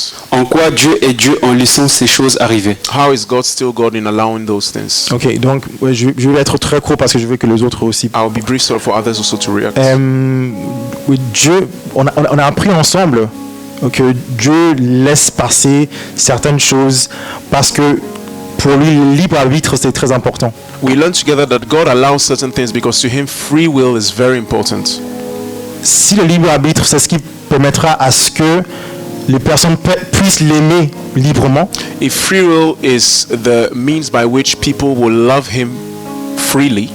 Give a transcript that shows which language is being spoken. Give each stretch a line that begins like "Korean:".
French: En quoi Dieu est Dieu en laissant ces choses arriver?
English: How is God still God in allowing those things?
French: Ok, donc je vais être très court parce que je veux que les autres aussi.
English: I'll be brief for others also to react.
French: Oui, Dieu, on a appris ensemble que Dieu laisse passer certaines choses parce que pour lui, le libre arbitre, c'est très important.
English: We learn together that God allows certain things because to him free will is very important.
French: Si le libre arbitre, c'est ce qui permettra à ce que les personnes puissent l'aimer librement,
English: If free will is the means by which people will love him freely,